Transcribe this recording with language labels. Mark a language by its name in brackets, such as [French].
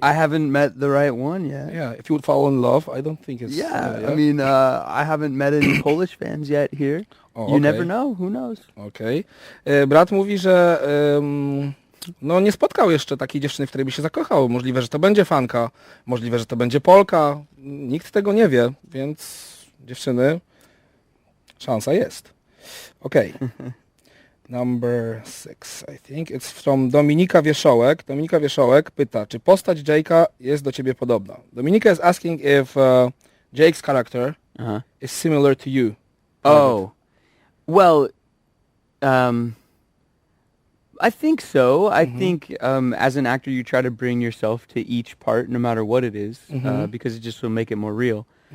[English] I haven't met the right one yet. Yeah, if you would fall in love, I don't think it's... Yeah, I mean, I haven't met any Polish fans yet here. Oh, You okay. never know. Who knows? [Polish] Okej. Brat mówi, że no nie spotkał jeszcze takiej dziewczyny, w której by się zakochał. Możliwe, że to będzie fanka, możliwe, że to będzie Polka. Nikt tego nie wie, więc dziewczyny, szansa jest. Okej. [English] Number 6, I think. It's from Dominika Wieszołek. [Polish] Dominika Wieszołek pyta, czy postać Jake'a jest do ciebie podobna? [English] Dominika is asking if Jake's character Uh-huh. is similar to you. Oh, well, I think so. I think as an actor, you try to bring yourself to each part, no matter what it is, because it just will make it more real.